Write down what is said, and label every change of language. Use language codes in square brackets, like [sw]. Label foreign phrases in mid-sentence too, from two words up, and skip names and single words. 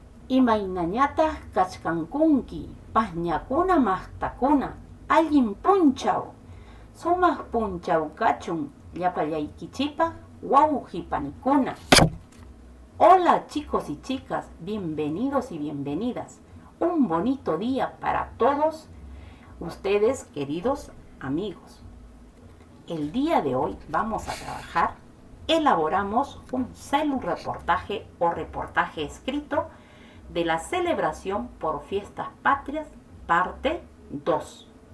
[qu] Imaynañataq kachkankunki paqñakuna maqtakuna allin punchaw sumaq punchaw kachun llapallaykichipaq wawqi panikuna. [es] Hola chicos y chicas, bienvenidos y bienvenidas. Un bonito día para todos ustedes, queridos amigos. El día de hoy vamos a trabajar, elaboramos un reportaje o reportaje escrito de la celebración por fiestas patrias, parte 2.